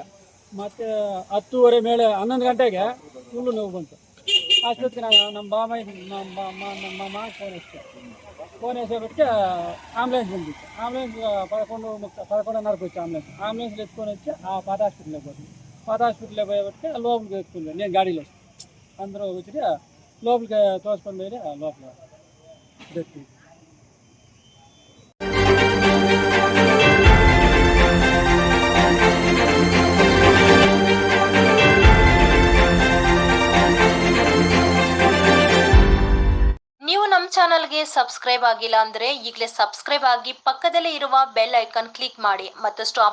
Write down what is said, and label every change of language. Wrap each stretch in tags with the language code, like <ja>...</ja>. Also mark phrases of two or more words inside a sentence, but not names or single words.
<kn>ಮತ್ತು 10:30 ಮೇಲೆ 11 ಗಂಟೆಗೆ ಫುಲ್ಲು ನೋವು ಬಂತು. ಅಷ್ಟೊತ್ತಿಗೆ ನಮ್ಮ ಮಾಮ ಫೋನ್ ಎಸೆಬಿಟ್ಟು ಆಂಬುಲೆನ್ಸ್ ಬಂದಿತ್ತು. ಆಂಬುಲೆನ್ಸ್ ಪಡ್ಕೊಂಡು ಹೋಯ್ತು. ಆಂಬುಲೆನ್ಸ್ ಎತ್ಕೊಂಡು వచ్చి ಆ ಪಾದ ಹಾಸ್ಪಿಟ್ಲಿಗೆ ಹೋದ್ವಿ. ಪಾದ ಹಾಸ್ಪಿಟ್ಲಿಗೆ ಹೋಗ್ಬಿಟ್ಟು ಲೋಪಲಿಗೆ ಎತ್ಕೊಂಡ್ವಿ.</kn> <te>నేను ಗಾಡಿలో అందరూ వచ్చి లోపలికి తోసుకొని పోయి లోపల పెట్టి.</te> <kn>ನೀವು ನಮ್ಮ ಚಾನಲ್ಗೆ ಸಬ್ಸ್ಕ್ರೈಬ್ ಆಗಿಲ್ಲ ಅಂದರೆ ಈಗಲೇ ಸಬ್ಸ್ಕ್ರೈಬ್ ಆಗಿ ಪಕ್ಕದಲ್ಲೇ ಇರುವ ಬೆಲ್ ಐಕಾನ್ ಕ್ಲಿಕ್ ಮಾಡಿ.</kn>